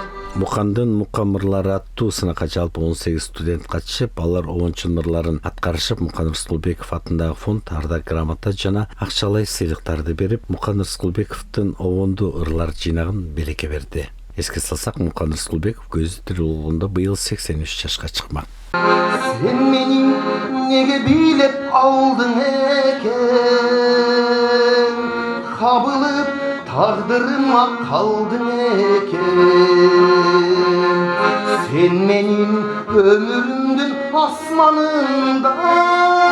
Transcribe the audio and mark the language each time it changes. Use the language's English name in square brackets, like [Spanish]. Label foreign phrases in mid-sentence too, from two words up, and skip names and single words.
[Kyrgyz] Мукандын Мукан мырлары аттуу сынакка жалпы 18 студент катышып, алар обончун мырларын аткарышып, Мукан Рыскулбеков атындагы фонд ардак грамота жана акчалай сыйлыктарды берип, Мукан Рыскулбековдун обонду ырлар жыйнагын береке берди. Эске салсак, Мукан Рыскулбеков көзү тирүүлүгүндө быйыл 83 жашка чыкмак. Sen meni nege bilip aldın eken, kabılıp taqdırıma kaldın eken. Sen menin ömrümdün asmanında